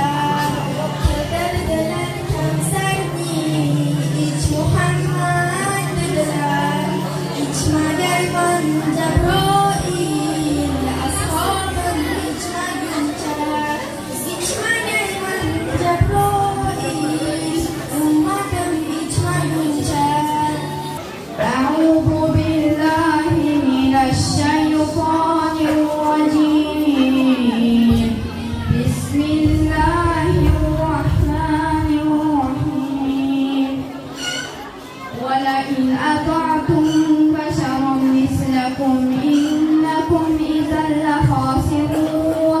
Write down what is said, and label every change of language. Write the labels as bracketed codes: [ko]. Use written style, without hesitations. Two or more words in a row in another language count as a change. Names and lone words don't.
[uz] Kedirdilar kamsarni, ich Muhammad dedilar, ichmagayman Jabroil, ashobim ichmaguncha, ichmagayman Jabroil, ummatim ichmaguncha. [ar] أعوذ بالله من الشيطان الرجيم. Bismillahirrahmanirrahim. ولئن أطعتم بشرا مثلكم إنكم إذا لخاسرون.